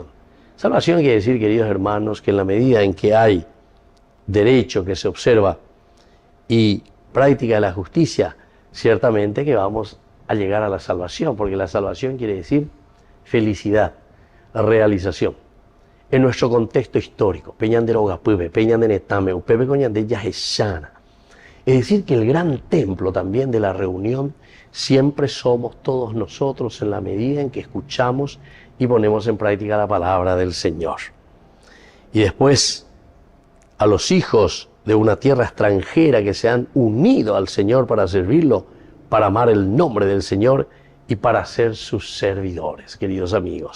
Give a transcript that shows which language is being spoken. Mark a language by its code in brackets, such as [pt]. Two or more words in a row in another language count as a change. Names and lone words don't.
[es] Salvación quiere decir, queridos hermanos, que en la medida en que hay derecho que se observa y práctica de la justicia, ciertamente que vamos a llegar a la salvación, porque la salvación quiere decir felicidad, realización. En nuestro contexto histórico, Peñan de Rogapuve, Peñan de Netame, Upepe Coñan de Yaheshana. Es decir, que el gran templo también de la reunión siempre somos todos nosotros en la medida en que escuchamos y ponemos en práctica la palabra del Señor. Y después, a los hijos de una tierra extranjera que se han unido al Señor para servirlo, para amar el nombre del Señor y para ser sus servidores, queridos amigos.